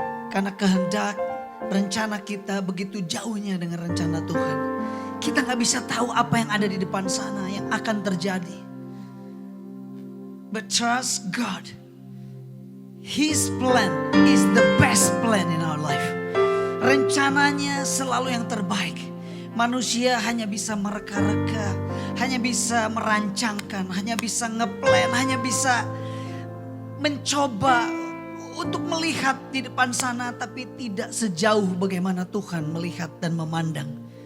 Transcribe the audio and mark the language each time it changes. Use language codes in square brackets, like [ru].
[id] Karena kehendak, rencana kita begitu jauhnya dengan rencana Tuhan. Kita gak bisa tahu apa yang ada di depan sana yang akan terjadi. [en] But trust God. His plan is the best plan in our life. [id] Rencananya selalu yang terbaik. Manusia hanya bisa mereka-reka, hanya bisa merancangkan, hanya bisa ngeplan, hanya bisa mencoba untuk melihat di depan sana, tapi tidak sejauh bagaimana Tuhan melihat dan memandang.